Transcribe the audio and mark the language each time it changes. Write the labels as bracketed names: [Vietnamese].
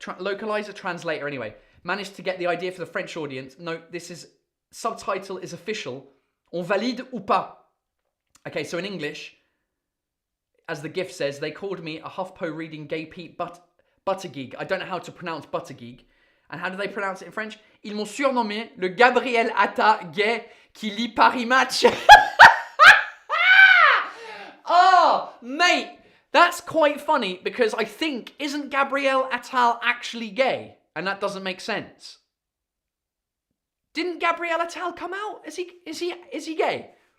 [English] Localizer, translator, anyway. Managed to get the idea for the French audience. Note, this is... Subtitle is official. [French] On valide ou pas? [English] Okay, so in English, as the GIF says, they called me a HuffPo reading gay Pete Buttigieg. I don't know how to pronounce Buttigieg. And how do they pronounce it in French? [French] Ils m'ont surnommé le Gabriel Attal gay qui lit Paris Match. [English] Oh, mate, that's quite funny because I think, isn't Gabriel Attal actually gay? And that doesn't make sense. Didn't Gabriel Attal come out? Is he gay?